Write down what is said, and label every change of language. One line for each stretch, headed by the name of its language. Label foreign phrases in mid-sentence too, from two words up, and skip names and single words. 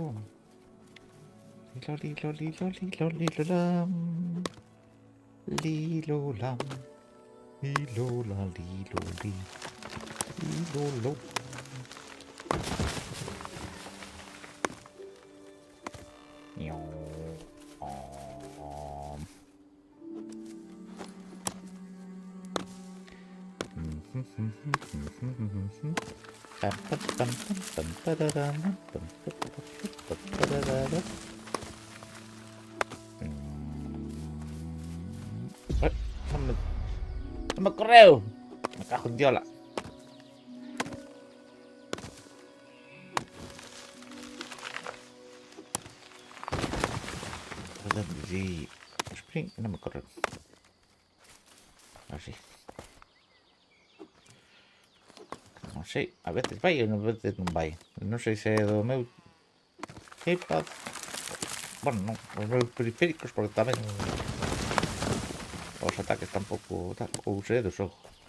Spanish: Lilo lilo lilo lilo lilo lam. Lilo lam. Lilo la lilo li. ídolo. Ño. Oh. Pam, pam, pam, pam, pam, pararam, pam, pam, pam, pam, pararam. Ay, no me correo. Me cago en diola. Sí. Spring, no me correo. Así.
Galician: Non sei, a veces vai e a veces non vai. Non sei se é do meu iPad. Bueno, non, os meus periféricos, porque tamén os ataques tampouco tal, ou se é do xogo.